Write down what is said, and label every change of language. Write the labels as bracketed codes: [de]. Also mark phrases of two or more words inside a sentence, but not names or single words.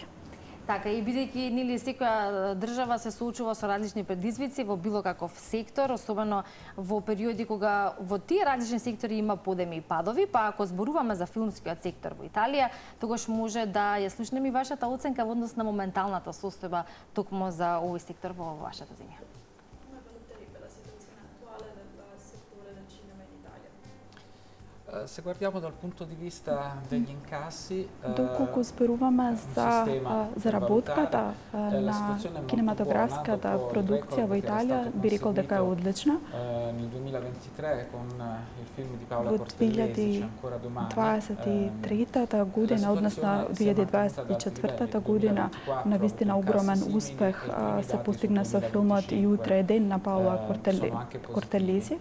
[mk] Така, и бидејќи нели секоја држава се соочува со различни предизвици во било каков сектор, особено во периоди кога во тие различни сектори има подеми и падови, па ако зборуваме за филмскиот сектор во Италија, тогаш може да ја слушнеме и вашата оценка во однос на моменталната состојба токму за овој сектор во вашата земја. [it] Se guardiamo dal punto di vista degli incassi, [mk] доколку зборуваме за заработката на кинематографската продукција во Италија, би рекол дека е одлична. Во 2023 година, односно 2024 година, навистина огромен успех се постигна со филмот И утре е ден на Паоло Кортелези.